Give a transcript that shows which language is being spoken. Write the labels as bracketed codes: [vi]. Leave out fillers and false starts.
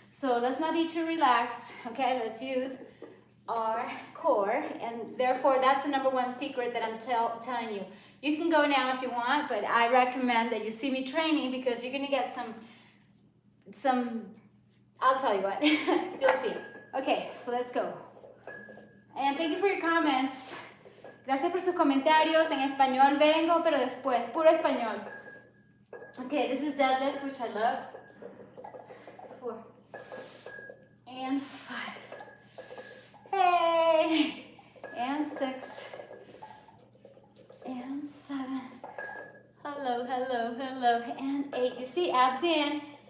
[en] So let's not be too relaxed, okay? Let's use our core, and therefore that's the number one secret that I'm telling you. You can go now if you want, but I recommend that you see me training, because you're gonna get some, I'll tell you what, you'll see. Okay, so let's go. And thank you for your comments. [es] Gracias por sus comentarios. En español vengo, pero después, puro español. [en] Okay, this is deadlift, which I love. 4 and 5. Hey! And 6 and 7. Hello, hello, hello. And 8. You see, abs in.